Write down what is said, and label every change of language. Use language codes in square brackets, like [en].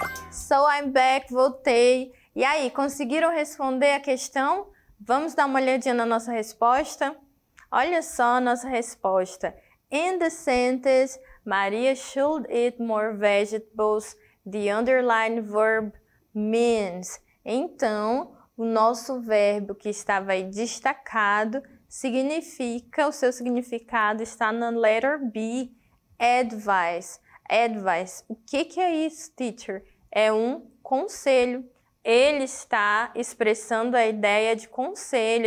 [en] So I'm back, [pt] voltei. E aí, conseguiram responder a questão? Vamos dar uma olhadinha na nossa resposta? Olha só a nossa resposta. [en] In the sentence, Maria should eat more vegetables. The underlined verb means. [pt] Então, o nosso verbo que estava aí destacado significa, o seu significado está na letter B, advice. Advice. O que é isso, teacher? É um conselho. Ele está expressando a ideia de conselho.